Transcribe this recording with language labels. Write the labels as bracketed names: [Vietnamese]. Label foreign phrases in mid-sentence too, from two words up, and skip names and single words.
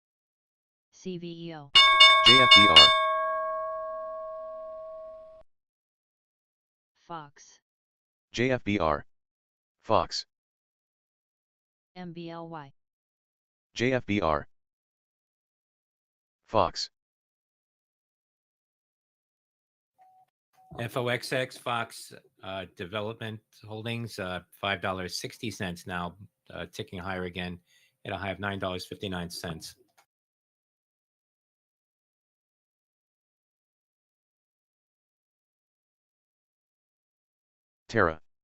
[English] CVEO. JFBR, Fox. JFBR. Fox. MBLY. JFBR. Fox. FOXX Fox Development Holdings, $5.60 now, ticking higher again at a high of $9.59. Terra.